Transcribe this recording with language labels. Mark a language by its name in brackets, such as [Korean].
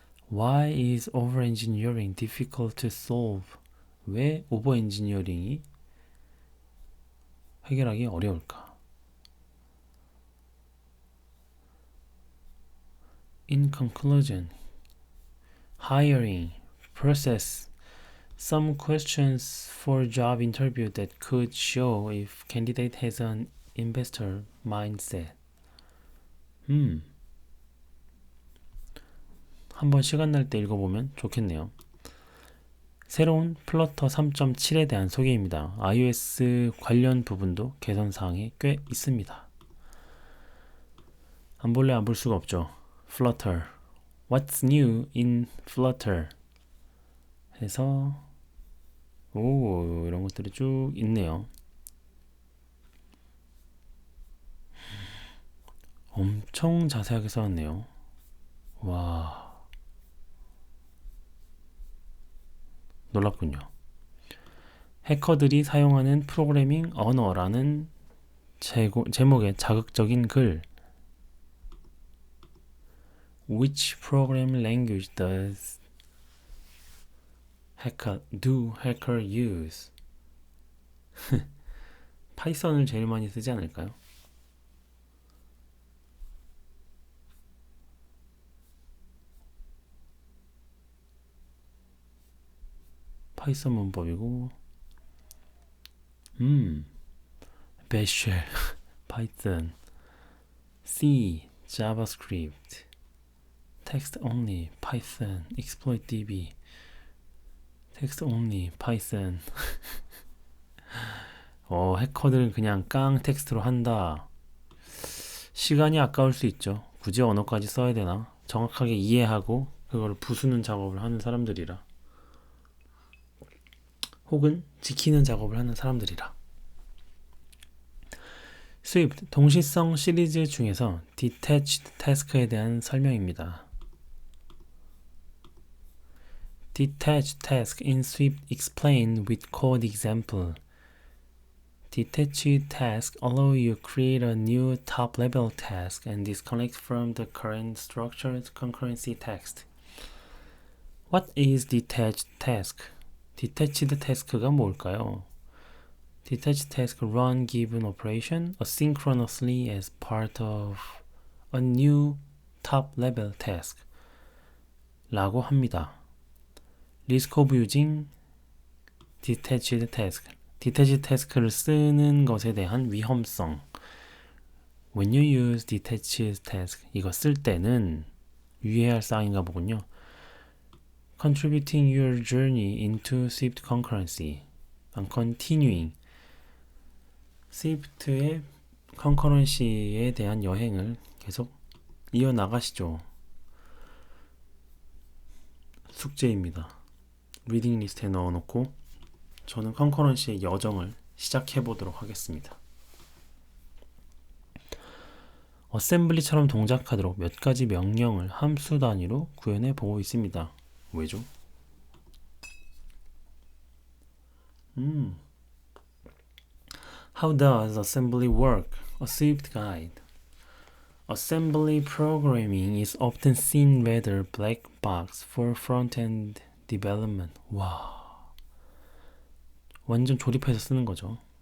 [English] Why is over-engineering difficult to solve? [Korean] 왜 오버-엔지니어링이 해결하기 어려울까? [English] In conclusion, hiring, process, some questions for job interview that could show if candidate has an investor mindset. [Korean] 한번 시간 날 때 읽어보면 좋겠네요. 새로운 플러터 3.7에 대한 소개입니다. iOS 관련 부분도 개선사항이 꽤 있습니다. 안 볼래 안 볼 수가 없죠. Flutter. [English] What's new in Flutter? [Korean] 해서 이런 것들이 쭉 있네요. 엄청 자세하게 써놨네요. 와, 놀랍군요. 해커들이 사용하는 프로그래밍 언어라는 제목의 자극적인 글. [English] Which programming language does hacker use? [Korean] 파이썬을 제일 많이 쓰지 않을까요? 파이썬 문법이고, Bash, Python, C, JavaScript, Text only, Python, Exploit DB, Text only, Python. 해커들은 그냥 깡 텍스트로 한다. 시간이 아까울 수 있죠. 굳이 언어까지 써야 되나? 정확하게 이해하고 그걸 부수는 작업을 하는 사람들이라. 혹은 지키는 작업을 하는 사람들이라. Swift 동시성 시리즈 중에서 Detached Task에 대한 설명입니다. [English] Detached Task in Swift explained with code example. Detached Task allow you create a new top-level task and disconnect from the current structured concurrency text. What is Detached Task? [Korean] Detached Task가 뭘까요? [English] Detached Task run given operation asynchronously as part of a new top-level task [Korean] 라고 합니다. [English] Risk of using Detached Task. [Korean] Detached Task를 쓰는 것에 대한 위험성. [English] When you use Detached Task, [Korean] 이거 쓸 때는 유의해야 할 사항인가 보군요. [English] Contributing your journey into Swift concurrency. Continuing. [Korean] 스위프트의 컨커런시에 대한 여행을 계속 이어나가시죠. 숙제입니다. 리딩 리스트에 넣어놓고 저는 컨커런시의 여정을 시작해보도록 하겠습니다. 어셈블리처럼 동작하도록 몇 가지 명령을 함수 단위로 구현해 보고 있습니다. 왜죠? [English] How does assembly work? A Swift guide. Assembly programming is often seen rather black box for front-end development. [Korean] 와, 완전 조립해서 쓰는 거죠.